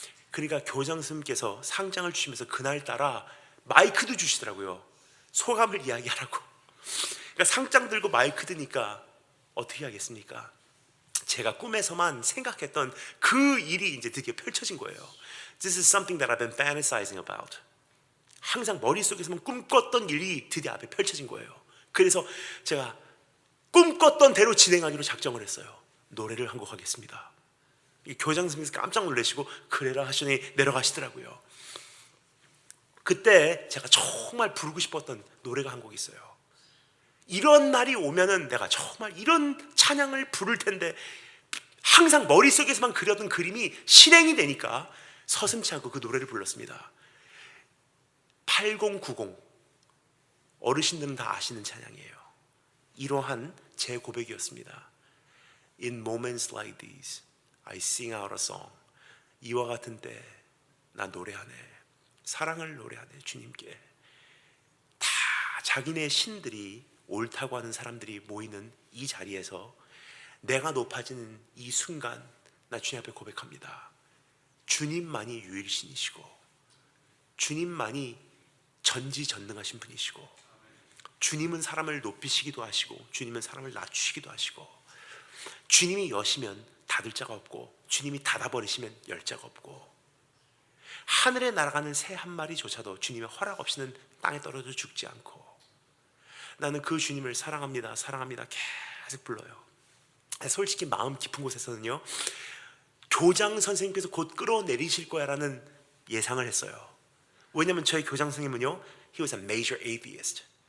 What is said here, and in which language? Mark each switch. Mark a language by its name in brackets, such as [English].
[Korean] 그러니까 교장 선생님께서 상장을 주시면서 그날따라 마이크도 주시더라고요. 소감을 이야기하라고. 그러니까 상장 들고 마이크 드니까 어떻게 하겠습니까? 제가 꿈에서만 생각했던 그 일이 이제 드디어 펼쳐진 거예요. [English] This is something that I've been fantasizing about. [Korean] 항상 머릿속에서만 꿈꿨던 일이 드디어 앞에 펼쳐진 거예요. 그래서 제가 꿈꿨던 대로 진행하기로 작정을 했어요. 노래를 한 곡 하겠습니다. 교장 선생님께서 깜짝 놀라시고 그래라 하시니 내려가시더라고요. 그때 제가 정말 부르고 싶었던 노래가 한 곡 있어요. 이런 날이 오면은 내가 정말 이런 찬양을 부를 텐데, 항상 머릿속에서만 그려둔 그림이 실행이 되니까 서슴지 않고 그 노래를 불렀습니다. 8090, 어르신들은 다 아시는 찬양이에요. 이러한 제 고백이었습니다. [English] In moments like these, I sing out a song. [Korean] 이와 같은 때 나 노래하네. 사랑을 노래하네. 주님께. 다 자기네 신들이 옳다고 하는 사람들이 모이는 이 자리에서 내가 높아지는 이 순간 나 주님 앞에 고백합니다. 주님만이 유일신이시고 주님만이 전지전능하신 분이시고 주님은 사람을 높이시기도 하시고 주님은 사람을 낮추시기도 하시고 주님이 여시면 닫을 자가 없고 주님이 닫아버리시면 열 자가 없고 하늘에 날아가는 새 한 마리조차도 주님의 허락 없이는 땅에 떨어져 죽지 않고 나는 그 주님을 사랑합니다. 사랑합니다. 계속 불러요. 솔직히 마음 깊은 곳에서는요, 교장 선생님께서 곧 끌어내리실 거야 라는 예상을 했어요. 왜냐하면 저희 교장 선생님은요, [English] he was a major atheist.